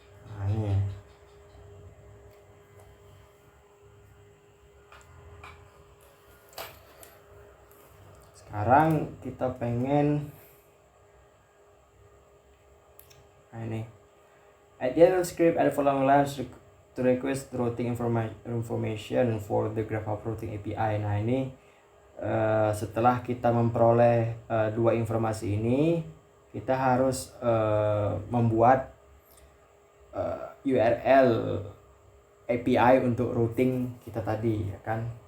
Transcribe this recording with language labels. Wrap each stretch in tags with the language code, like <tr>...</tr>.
<id>Nah, ini. Sekarang kita pengen ini.</id> <en>At the end of the script, add the following lines to request routing information for the GraphHub Routing API.</en> <id>Nah, ini setelah kita memperoleh dua informasi ini, kita harus membuat URL API untuk routing kita tadi, ya kan?</id>